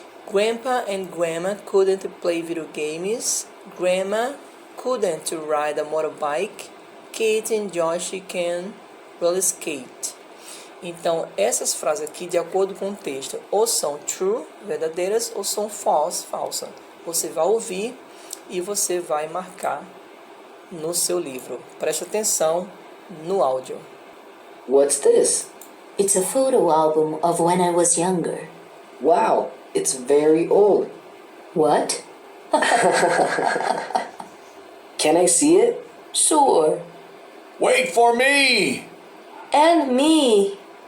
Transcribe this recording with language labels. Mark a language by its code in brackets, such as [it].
[en] Grandpa and Grandma couldn't play video games. Grandma couldn't ride a motorbike. Kate and Josh can roller skate. [pt] Então, essas frases aqui, de acordo com o texto, ou são true, verdadeiras, ou são false, falsa. Você vai ouvir e você vai marcar no seu livro. Preste atenção no áudio. [en] What's this? It's a photo album of when I was younger. Wow, it's very old. What? Can I see it? Sure. Wait for me! And me.